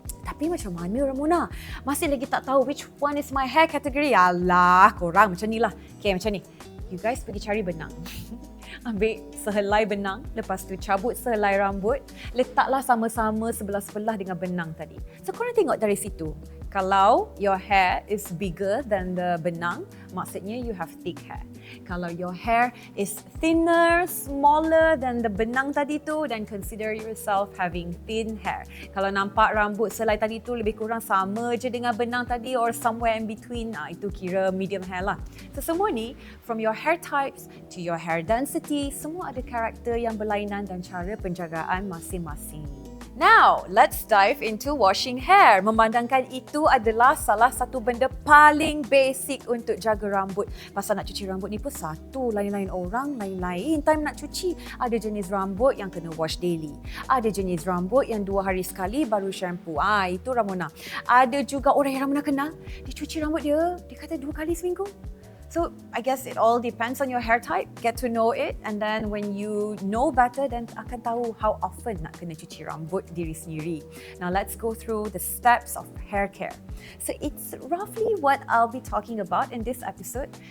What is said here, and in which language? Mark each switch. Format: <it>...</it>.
<ms>Tapi macam mana Ramona? Masih lagi tak tahu</ms> <en>which one is my hair category.</en> <ms>Alah, korang macam ni lah. Okay, macam ni. You guys pergi cari benang. Ambil sehelai benang, lepas tu cabut sehelai rambut, letaklah sama-sama sebelah-sebelah dengan benang tadi. So korang tengok dari situ.</ms> <en>Kalau your hair is bigger than the benang,</en> <ms>maksudnya</ms> <en>you have thick hair. Kalau your hair is thinner, smaller than the benang tadi tu, then consider yourself having thin hair.</en> <ms>Kalau nampak rambut selai tadi tu lebih kurang sama je dengan benang tadi</ms> <en>or somewhere in between,</en> <ms>itu kira medium hair lah. So semua ni,</ms> <en>from your hair types to your hair density,</en> <ms>semua ada karakter yang berlainan dan cara penjagaan masing-masing.</ms> <en>Now, let's dive into washing hair.</en> <ms>Memandangkan itu adalah salah satu benda paling basic untuk jaga rambut. Pasal nak cuci rambut ni pun satu, lain-lain orang, lain-lain time nak cuci. Ada jenis rambut yang kena wash daily. Ada jenis rambut yang 2 hari sekali baru shampoo. Itu Ramona. Ada juga orang yang Ramona kenal, dia cuci rambut dia kata 2 kali seminggu.</ms> <en>So, I guess it all depends on your hair type. Get to know it, and then when you know better, then akan tahu how often</en> <ms>nak kena cuci rambut diri sendiri.</ms> <en>Now, let's go through the steps of hair care. So, it's roughly what I'll be talking about in this episode.</en>